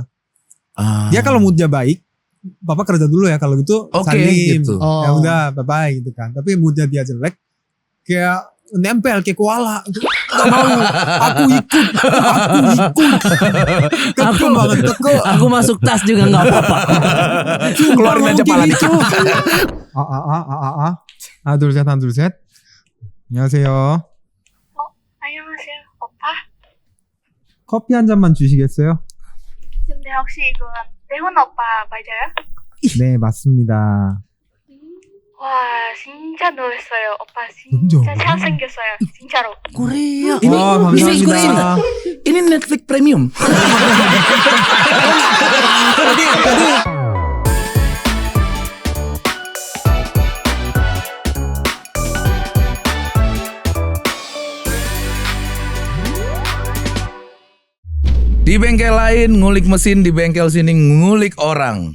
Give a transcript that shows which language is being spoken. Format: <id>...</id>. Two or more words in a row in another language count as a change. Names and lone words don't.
<id>Dia kalau moodnya baik, papa kerja dulu ya, kalau gitu salim gitu. ya udah</id> <en>bye bye</en> <id>gitu kan. Tapi moodnya dia jelek, kayak nempel kayak koala. Gak mau, aku ikut. Keke banget, keke. Aku masuk tas juga nggak apa-apa. Keluarin aja pala dikit.</id> <ko>둘 셋. 안녕하세요. 안녕하세요, 오빠. 커피 한 잔만 주시겠어요? 근데 혹시 이거 레온 오빠 맞아요? 네, 맞습니다. 와, 진짜 놀랐어요. 오빠 너무 진짜 잘생겼어요. 진짜로.</ko> <id>Korea. Ini</id> <ko>감사합니다.</ko> <id>ini Netflix Premium. Di bengkel lain ngulik mesin, di bengkel sini ngulik orang.</id>